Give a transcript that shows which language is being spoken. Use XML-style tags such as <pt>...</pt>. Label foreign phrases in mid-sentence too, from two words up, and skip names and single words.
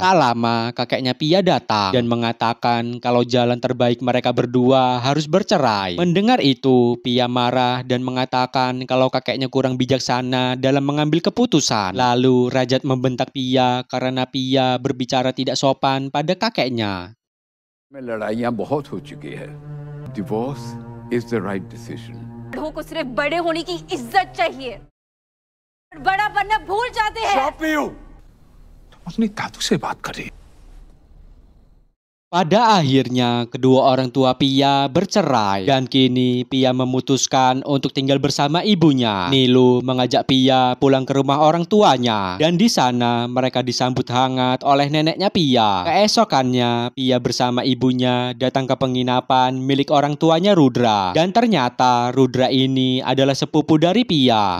<id>Tak lama, kakeknya Pia datang dan mengatakan kalau jalan terbaik mereka berdua harus bercerai. Mendengar itu, Pia marah dan mengatakan kalau kakeknya kurang bijaksana dalam mengambil keputusan. Lalu, Rajat membentak Pia karena Pia berbicara tidak sopan pada kakeknya.</id> <hi>में लड़ाइयाँ बहुत हो चुकी है.</hi> <en>Divorce is the right decision.</en> <hi>बड़ों को सिर्फ बड़े होने की इज्जत चाहिए, बड़ा बनना भूल जाते हैं।</hi> <en>Stop you!</en> <hi>तुम अपनी दादू से बात कर रही</hi> <id>Pada akhirnya, kedua orang tua Pia bercerai dan kini Pia memutuskan untuk tinggal bersama ibunya. Nilu mengajak Pia pulang ke rumah orang tuanya dan di sana mereka disambut hangat oleh neneknya Pia. Keesokannya, Pia bersama ibunya datang ke penginapan milik orang tuanya Rudra dan ternyata Rudra ini adalah sepupu dari Pia.</id>